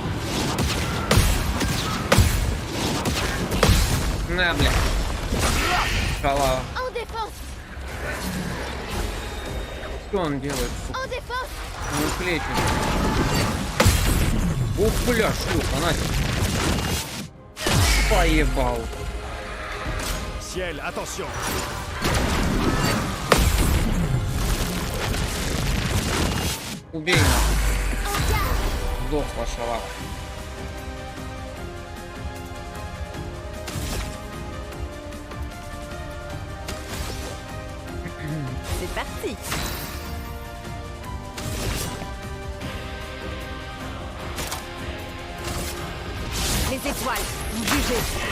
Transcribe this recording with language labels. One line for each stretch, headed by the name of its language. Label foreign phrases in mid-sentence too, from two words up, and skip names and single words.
Russian: На, блядь. Шалава.
French: En défense.
Russian: Что он делает, сука?
French: En défense.
Russian: Он клечет. Ух, бля, шлюха, на тебе. Поебал.
French: Ciel, attention.
Russian: Убей нахуй. Сдохла шалава.
French: C'est parti. Les étoiles, vous jugez.